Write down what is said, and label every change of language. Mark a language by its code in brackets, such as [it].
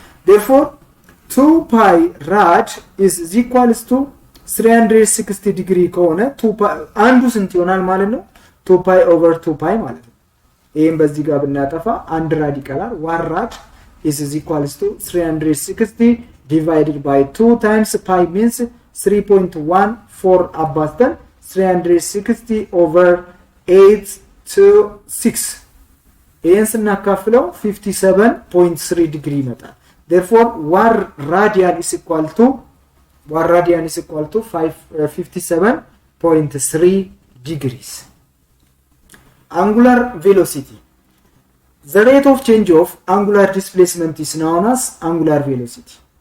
[en] Therefore, 2 pi rad is equals to 360 degree [am] ከሆነ 2 pi አንዱ ስንት ይሆናል ማለት ነው? [en] 2 pi over 2 pi [am] ማለት ነው. ይሄን በዚህ ጋር ብናጠፋ አንድ ራድ ይቀራል. [en] 1 rad is equals to 360 divided by 2 times pi means 3.14 [am] አባዝተን [en] 360 over 8 to 6. [am] ይሄን ስናካፍለው 57.3 degree ይመጣል. [en] Therefore, 1 radian is equal to 57.3 degrees. Angular velocity. The rate of change of angular displacement is known as angular velocity.